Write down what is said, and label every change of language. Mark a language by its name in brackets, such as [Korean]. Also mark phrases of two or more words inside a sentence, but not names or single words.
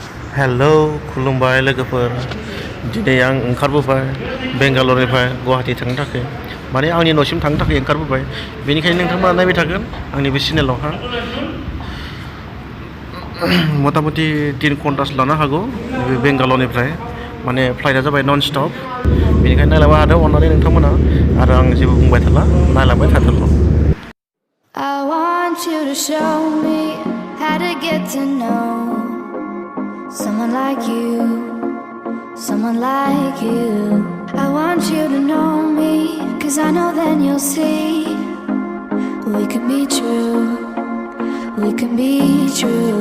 [Bodo] हेलौ खुलुमबाय लोगोफोर दिनै आं ओंखारबोबाय बेंगालरनिफ्राय गुवाहाटि थांनो थाखाय माने आंनि न'सिम थांनो थाखाय ओंखारबोबाय बेनिखायनो नोंथांमोना नायबाय थागोन आंनि बे चेनेलावहा मथा मथि 3 घन्टासो लानो हागौ बे बेंगालरनिफ्राय माने फ्लाइटआ जाबाय [English] non stop [Bodo] बेनिखायनो नायलांबाय थादो अननानै नोंथांमोना आरो आं जेबो बुंबाय थाला नायलांबाय थाथोंल' [English] I want you to show me how to get to know someone like you, someone like you. I want you to know me, 'cause I know then you'll see we could be true, we can be true.